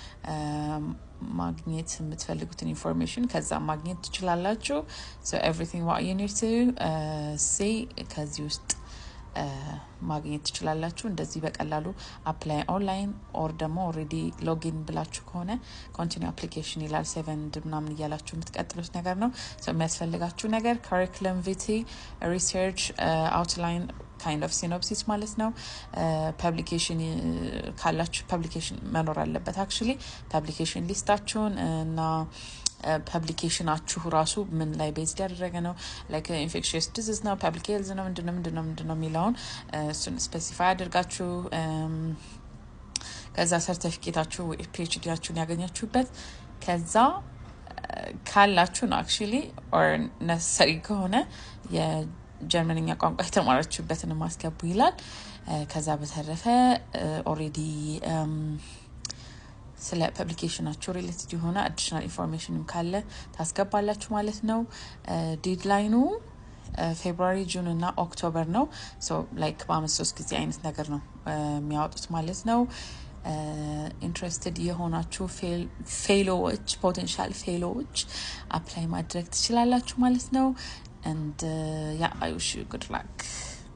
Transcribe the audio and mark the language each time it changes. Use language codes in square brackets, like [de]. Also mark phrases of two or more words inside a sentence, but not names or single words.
[am] ማግኘት የምትፈልጉትን ኢንፎርሜሽን ከዛ ማግኘት ትችላላችሁ። [en] so everything what you need to see [am] ከዚህ ውስጥ ማግኘት ትችላላችሁ። እንደዚህ በቀላሉ [en] apply online or [am] ደግሞ ኦሬዲ ሎጊን ብላችሁ ከሆነ [en] continue application [am] ይላል 7 ምናምን እያላችሁ የምትቀጥሉት ነገር ነው። so የሚያስፈልጋችሁ ነገር [en] curriculum vitae research outline kind of synopsis [am] ማለት ነው። ፐብሊኬሽን ካላችሁ ፐብሊኬሽን መኖር አለበት actually ፐብሊኬሽን ሊስታችሁን እና ፐብሊኬሽናችሁ ራሱ ምን ላይ ቤዝድ ያደረገ ነው [en] infectious disease [am] ነው [en] public health [am] ነው ምንድነው የሚለውን እሱን ስፔሲፋይ አድርጋችሁ ከዛ ሰርቲፊኬታችሁ PhDያችሁን ያገኛችሁበት ከዛ ካላችሁ ነው [en] actually or necessary [am] ከሆነ የጀርመንኛ ቋንቋ የተማራችሁበትን ማስገቡ ይላል። ከዛ በተረፈ ኦሬዲ ስለ ፐብሊኬሽናችሁ ሪሌትድ የሆነ [en] additional information [am] ካለ ታስገባላችሁ ማለት ነው። ዴድላይኑ ፌብሩዋሪ ጁን እና ኦክቶበር ነው። so በአመት 3 ጊዜ አይነት ነገር ነው የሚያወጡት ማለት ነው። ኢንትረስትድ የሆናችሁ [en] fellows potential fellows [am] አፕላይ ማድረግ ትችላላችሁ ማለት ነው። [en] and yeah I wish you good luck.